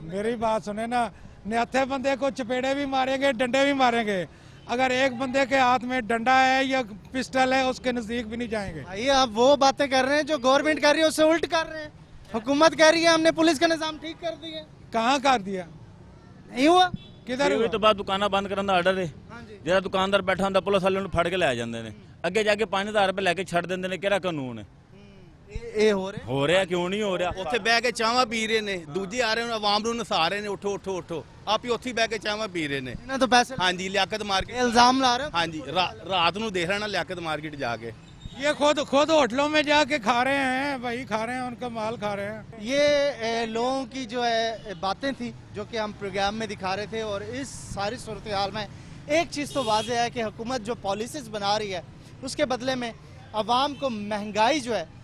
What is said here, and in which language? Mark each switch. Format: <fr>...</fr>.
<hi>मेरी बात सुने ना, न्याथे बंदे को चपेड़े भी मारेंगे, डंडे भी मारेंगे। अगर एक बंदे के हाथ में डंडा है या पिस्टल है उसके नजदीक भी नहीं जाएंगे। भाई आप वो बातें कर रहे हैं जो गवर्नमेंट कर रही है उससे उल्ट कर रहे हैं। हुकूमत कह रही है हमने पुलिस का निज़ाम ठीक कर दिया, कहाँ कर दिया? नहीं हुआ। किधर हुआ? तो बाद दुकाना बंद करने का आर्डर है,</hi> <pa>ਜਿਹੜਾ ਦੁਕਾਨਦਾਰ ਬੈਠਾ ਹੁੰਦਾ ਪੁਲਿਸ ਵਾਲੇ ਨੂੰ ਫੜ ਕੇ ਲੈ ਜਾਂਦੇ ਨੇ, ਅੱਗੇ ਜਾ ਕੇ 5000 ਰੁਪਏ ਲੈ ਕੇ ਛੱਡ ਦਿੰਦੇ ਨੇ। ਕਿਹੜਾ ਕਾਨੂੰਨ ਹੈ ਇਹ? ਹੋ ਰਿਹਾ ਕਿਉਂ ਨਹੀਂ ਹੋ ਰਿਹਾ? ਉੱਥੇ ਬਹਿ ਕੇ ਚਾਹਾਂ ਪੀ ਰਹੇ ਨੇ, ਦੂਜੇ ਆ ਰਹੇ ਨੇ ਆਵਾਮ ਨੂੰ ਨਸਾ ਰਹੇ ਨੇ, ਉੱਠੋ ਉੱਠੋ ਉੱਠੋ। ਆਪ ਹੀ ਉੱਥੇ ਬਹਿ ਕੇ ਚਾਹਾਂ ਪੀ ਰਹੇ ਨੇ। ਇਹਨਾਂ ਤੋਂ ਪੈਸੇ ਹਾਂਜੀ ਲਿਆਕਤ ਮਾਰਕੀਟ ਇਲਜ਼ਾਮ ਲਾ ਰਹੇ ਹੋ? ਹਾਂਜੀ ਰਾਤ ਨੂੰ ਦੇਖ ਲੈਣਾ</pa> <hi>लियाकत मार्केट जाके। ये खुद होटलों में जाके खा रहे हैं भाई, खा रहे हैं, उनका माल खा रहे हैं। ये लोगों की जो है बातें थी जो कि हम प्रोग्राम में दिखा रहे थे। और इस सारी सूरत हाल में एक चीज़ तो वाज़ेह है कि हुकूमत जो पॉलिसीज़ बना रही है उसके बदले में अवाम को महंगाई जो है</hi>